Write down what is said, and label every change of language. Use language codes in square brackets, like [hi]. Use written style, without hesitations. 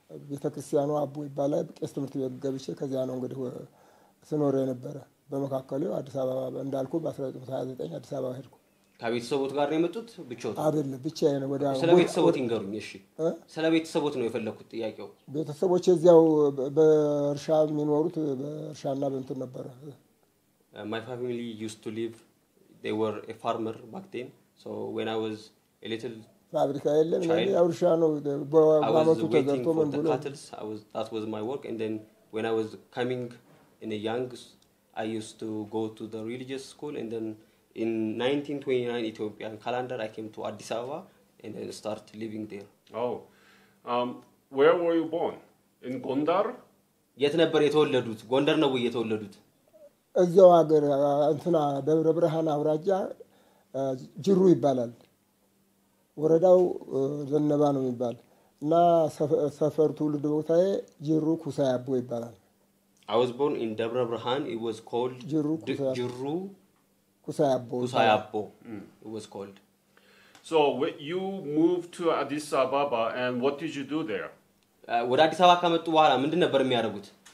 [am] ቤተክርስቲያኑ አቦ ይባላል ቄስ ትምህርት ቤት ገብቼ ከዚያ ነው እንግዲህ ስኖር የነበረ በመካከሉ አዲስ አበባ እንዳልኩ በ1929 አዲስ አበባ ሄድኩ ከቤተሰቦት ጋር ነው የመጡት ብቻው አይደለም ብቻዬ ነው ወዲያ ስለ ቤተሰቦት ይንገሩኝ እሺ ስለ ቤተሰቦት ነው የፈለኩት ጥያቄው ቤተሰቦች እዚያው በእርሻ የሚኖሩት በእርሻና በእንትን ነበር [en] my family used to live they were a farmer back then so when I was a little [am] ፋብሪካ የለም ያው እርሻ ነው በአመቱ ተዘርቶ ምን ብሎ [en] that was my work and then when I was coming in a young I used to go to the religious school and then in 1929 Ethiopian calendar I came to Addis Ababa and then start living there where were you born in Gondar [am] የት ነበር የተወለዱት ጎንደር ነው የተወለዱት እዛው ሀገር እንትና ደብረ ብርሃን አውራጃ ጅሩ ይባላል ወረዳው ዘነባ ነው የሚባል እና ሰፈር ትውልድ ቦታዬ ጅሩ ኩሳያቦ ይባላል [en] I was born in Dabra Brahan it was called [am] ጅሩ ኩሳያቦ [en] it was called so you moved to Addis Ababa and what did you do there [am] ወደ አዲስ አበባ ከመጡ በኋላ ምንድን ነበር የሚያደርጉት